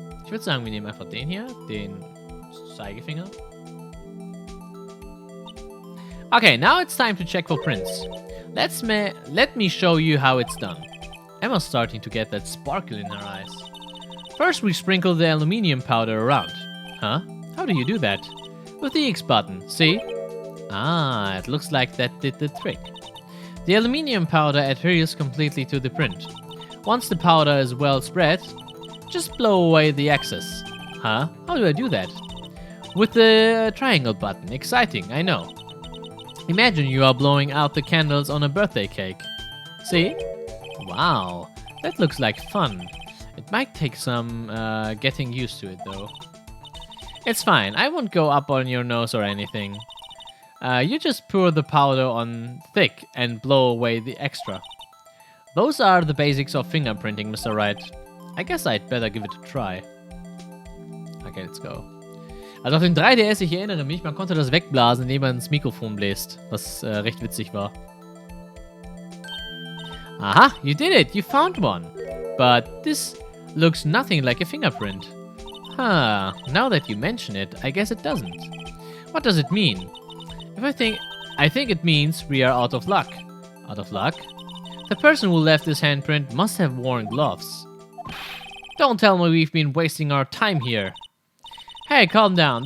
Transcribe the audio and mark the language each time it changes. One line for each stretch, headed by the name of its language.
German: Ich würde sagen, wir nehmen einfach den hier, den Zeigefinger.
English: Okay, now it's time to check for prints. Let me show you how it's done. Emma's starting to get that sparkle in her eyes. First, we sprinkle the aluminium powder around. Huh? How do you do that? With the X button, see? Ah, it looks like that did the trick. The aluminium powder adheres completely to the print. Once the powder is well spread, just blow away the excess. Huh? How do I do that? With the triangle button. Exciting, I know. Imagine you are blowing out the candles on a birthday cake. See? Wow, that looks like fun. It might take some getting used to it though. It's fine, I won't go up on your nose or anything. You just pour the powder on thick and blow away the extra. Those are the basics of fingerprinting, Mr. Wright. I guess I'd better give it a try. Okay, let's go.
German: Also auf dem 3DS, ich erinnere mich, man konnte das wegblasen, indem man ins Mikrofon bläst, was recht witzig war.
English: Aha, you did it! You found one! but this looks nothing like a fingerprint. Huh, now that you mention it, I guess it doesn't. What does it mean? I think it means we are out of luck. Out of luck? The person who left this handprint must have worn gloves. Don't tell me we've been wasting our time here. Hey, calm down.